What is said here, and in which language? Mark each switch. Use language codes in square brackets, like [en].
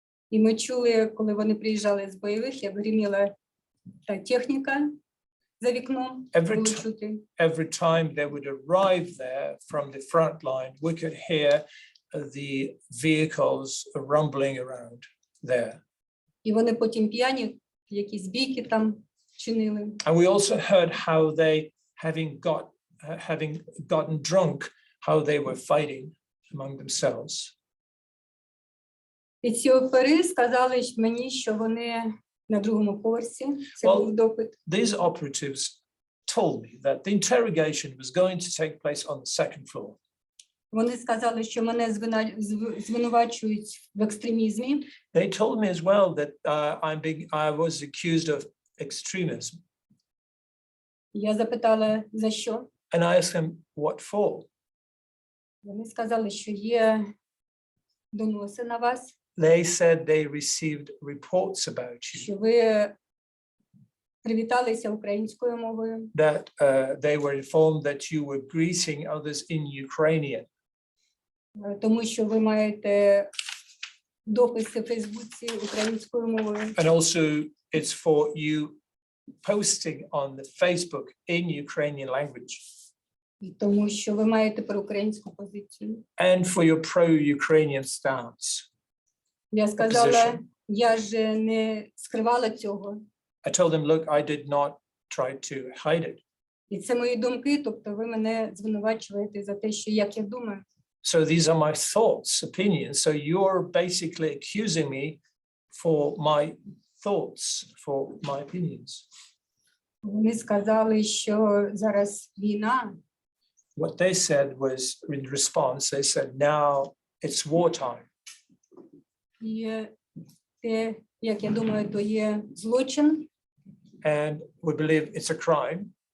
[uk] І ми чули, коли вони приїжджали з бойових, як гриміла та техніка за вікном. [en] Every time they would arrive there from the front line, we could hear the vehicles rumbling around there. [uk] І вони потім п'яні, якісь бійки там чинили. [en] And we also heard how they, having gotten drunk, how they were fighting among themselves. [uk] І ці опери сказали мені, що вони на другому поверсі. Це [en] Well, [uk] був допит. [en] These operatives told me that the interrogation was going to take place on the second floor. [uk] Вони сказали, що мене звинувачують в екстремізмі. [en] They told me as well that I was accused of extremism. [uk] Я запитала, за що? [en] And I asked them, what for? [uk] Вони сказали, що є доноси на вас, [en] They said they received reports about you, [uk] що ви привіталися українською мовою, [en] that they were informed that you were greeting others in Ukrainian, [uk] тому що ви маєте дописи в Фейсбуці українською мовою. [en] and also it's for you posting on the Facebook in Ukrainian language, [uk] І тому що ви маєте проукраїнську позицію. [en] and for your pro-Ukrainian stance. [uk] Я сказала, [en] Opposition. [uk] я ж не скривала цього. [en] I told them, look, I did not try to hide it. [uk] І це мої думки, тобто ви мене звинувачуєте за те, що як я думаю. [en] So these are my thoughts, opinions. So you're basically accusing me for my thoughts, for my opinions. [uk] Вони сказали, що зараз війна, [en] What they said was, in response, they said, now it's wartime. [uk] і те, як я думаю, то є злочин. [en] And we believe it's a crime.